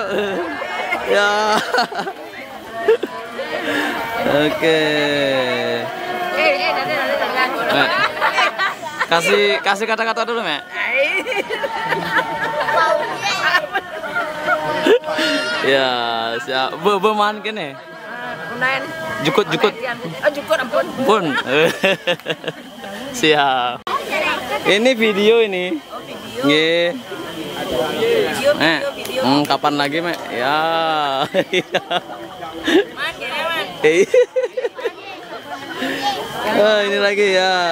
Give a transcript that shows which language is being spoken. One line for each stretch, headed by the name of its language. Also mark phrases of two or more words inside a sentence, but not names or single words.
Indonesian: Ya. Oke. Kasih kata-kata dulu, Mek. Ya, siap.
Balinese: Beman kene. Jukut. Jukut ampun.
Indonesian: Pun. Siap. Ini video ini. Nggih. Video. Kapan lagi, Mek? Ya. Oh, ini lagi ya.